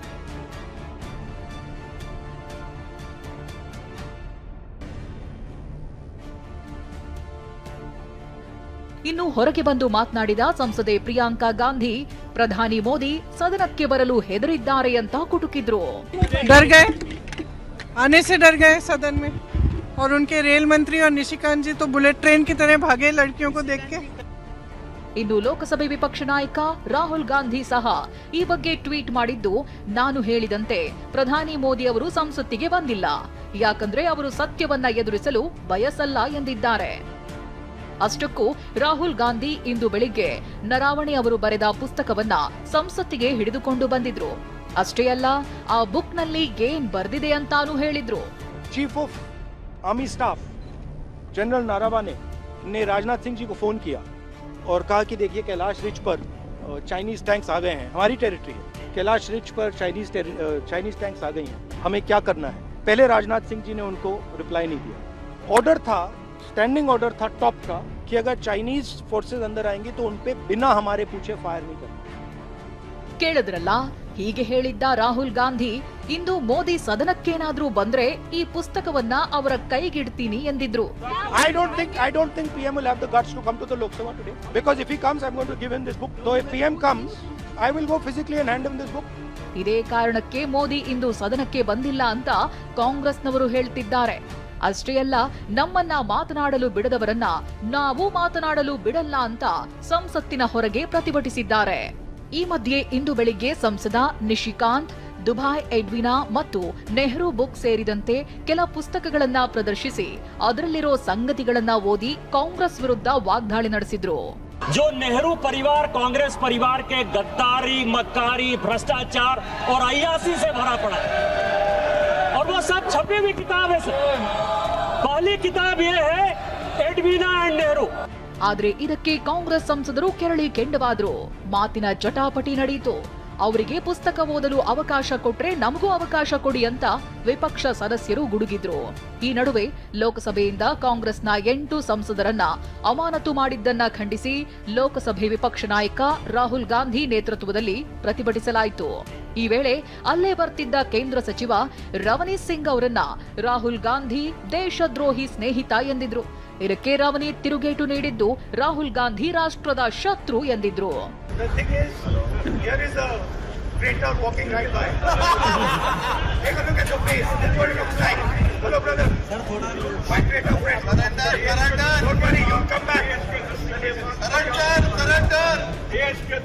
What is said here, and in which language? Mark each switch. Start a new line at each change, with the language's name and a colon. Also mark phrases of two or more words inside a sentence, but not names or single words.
Kannada: ಇನ್ನು ಹೊರಗೆ ಬಂದು ಮಾತನಾಡಿದ ಸಂಸದೆ ಪ್ರಿಯಾಂಕಾ ಗಾಂಧಿ ಪ್ರಧಾನಿ ಮೋದಿ ಸದನಕ್ಕೆ ಬರಲು ಹೆದರಿದ್ದಾರೆ ಅಂತ ಕುಟುಕಿದ್ರು.
Hindi: डर गए, आने से डर गए सदन में. और उनके रेल मंत्री और निशिकांत जी तो बुलेट ट्रेन की तरह भागे लड़कियों को देख के.
Kannada: ಇನ್ನು ಲೋಕಸಭೆ ವಿಪಕ್ಷ ನಾಯಕ ರಾಹುಲ್ ಗಾಂಧಿ ಸಹ ಈ ಬಗ್ಗೆ ಟ್ವೀಟ್ ಮಾಡಿದ್ದು, ನಾನು ಹೇಳಿದಂತೆ ಪ್ರಧಾನಿ ಮೋದಿ ಅವರು ಸಂಸತ್ತಿಗೆ ಬಂದಿಲ್ಲ, ಯಾಕಂದ್ರೆ ಅವರು ಸತ್ಯವನ್ನ ಎದುರಿಸಲು ಬಯಸಲ್ಲ ಎಂದಿದ್ದಾರೆ. ಅಷ್ಟಕ್ಕೂ ರಾಹುಲ್ ಗಾಂಧಿ ಇಂದು ಬೆಳಿಗ್ಗೆ ನರಾವಣೆ ಅವರು ಬರೆದ ಪುಸ್ತಕವನ್ನ ಸಂಸತ್ತಿಗೆ ಹಿಡಿದುಕೊಂಡು ಬಂದಿದ್ರು. ಅಷ್ಟೇ ಅಲ್ಲ, ಆ ಬುಕ್ ನಲ್ಲಿ ಏನ್ ಬರ್ದಿದೆ ಅಂತಾನೂ ಹೇಳಿದ್ರು.
English: Chief of Army Staff
Hindi: जनरल नारावाने ने राजनाथ सिंह जी को फोन किया और कहा कि देखिए कैलाश रिज पर
English: Chinese tanks
Hindi: आ गए हैं, हमारी टेरिटरी है, कैलाश रिज पर
English: Chinese tanks
Hindi: आ गई हैं, हमें क्या करना है. पहले राजनाथ सिंह जी ने उनको रिप्लाई नहीं दिया. ऑर्डर था,
English: standing order
Hindi: था टॉप का कि अगर
English: Chinese forces
Hindi: अंदर आएंगे तो उनपे बिना हमारे पूछे फायर नहीं करना.
Kannada: ಕೇಳಿದ್ರಲ್ಲ, ಹೀಗೆ ಹೇಳಿದ್ದ ರಾಹುಲ್ ಗಾಂಧಿ ಇಂದು ಮೋದಿ ಸದನಕ್ಕೇನಾದ್ರೂ ಬಂದ್ರೆ ಈ ಪುಸ್ತಕವನ್ನ ಅವರ ಕೈಗಿಡ್ತೀನಿ ಎಂದಿದ್ರು.
English: I don't think PM will have the guts to come to the Lok Sabha today because if he comes I'm going to give him this book. So if PM comes I will go physically and hand him this book.
Kannada: ಇದೇ ಕಾರಣಕ್ಕೆ ಮೋದಿ ಇಂದು ಸದನಕ್ಕೆ ಬಂದಿಲ್ಲ ಅಂತ ಕಾಂಗ್ರೆಸ್ನವರು ಹೇಳ್ತಿದ್ದಾರೆ. ಅಷ್ಟೇ ಅಲ್ಲ, ನಮ್ಮನ್ನ ಮಾತನಾಡಲು ಬಿಡದವರನ್ನ ನಾವು ಮಾತನಾಡಲು ಬಿಡಲ್ಲ ಅಂತ ಸಂಸತ್ತಿನ ಹೊರಗೆ ಪ್ರತಿಭಟಿಸಿದ್ದಾರೆ. ಈ ಮಧ್ಯೆ ಇಂದು ಬೆಳಿಗ್ಗೆ ಸಂಸದ ನಿಶಿಕಾಂತ್, ದುಬೈ ಎಡ್ವಿನಾ ಮತ್ತು ನೆಹರು ಬುಕ್ ಸೇರಿದಂತೆ ಕೆಲ ಪುಸ್ತಕಗಳನ್ನ ಪ್ರದರ್ಶಿಸಿ ಅದರಲ್ಲಿರೋ ಸಂಗತಿಗಳನ್ನ ಓದಿ ಕಾಂಗ್ರೆಸ್ ವಿರುದ್ಧ ವಾಗ್ದಾಳಿ ನಡೆಸಿದ್ರು.
Hindi: जो नेहरू परिवार कांग्रेस परिवार के गद्दारी, मक्कारी, भ्रष्टाचार और अय्यासी से भरा पड़ा है और वो सब छपी हुई किताब है. पहली किताब ये है एडविना एंड नेहरू.
Kannada: ಆದ್ರೆ ಇದಕ್ಕೆ ಕಾಂಗ್ರೆಸ್ ಸಂಸದರು ಕೆರಳಿ ಕೆಂಡವಾದ್ರು. ಮಾತಿನ ಜಟಾಪಟಿ ನಡೆಯಿತು. ಅವರಿಗೆ ಪುಸ್ತಕ ಓದಲು ಅವಕಾಶ ಕೊಟ್ರೆ ನಮಗೂ ಅವಕಾಶ ಕೊಡಿ ಅಂತ ವಿಪಕ್ಷ ಸದಸ್ಯರು ಗುಡುಗಿದ್ರು. ಈ ನಡುವೆ ಲೋಕಸಭೆಯಿಂದ ಕಾಂಗ್ರೆಸ್ನ 8 ಸಂಸದರನ್ನ ಅಮಾನತು ಮಾಡಿದ್ದನ್ನ ಖಂಡಿಸಿ ಲೋಕಸಭೆ ವಿಪಕ್ಷ ನಾಯಕ ರಾಹುಲ್ ಗಾಂಧಿ ನೇತೃತ್ವದಲ್ಲಿ ಪ್ರತಿಭಟಿಸಲಾಯಿತು. ಈ ವೇಳೆ ಅಲ್ಲೇ ಬರ್ತಿದ್ದ ಕೇಂದ್ರ ಸಚಿವ ರವನೀತ್ ಸಿಂಗ್ ಅವರನ್ನ ರಾಹುಲ್ ಗಾಂಧಿ ದೇಶದ್ರೋಹಿ ಸ್ನೇಹಿತ ಎಂದಿದ್ರು. ಇದಕ್ಕೆ ರವನೀತ್ ತಿರುಗೇಟು ನೀಡಿದ್ದು ರಾಹುಲ್ ಗಾಂಧಿ ರಾಷ್ಟ್ರದ ಶತ್ರು ಎಂದಿದ್ರು.
English: The thing is, here is a traitor walking right by. Take a look at your face. This is what it looks like. Hello, brother. My traitor friend. Surrender. Don't worry, you'll come back. Surrender. Yes,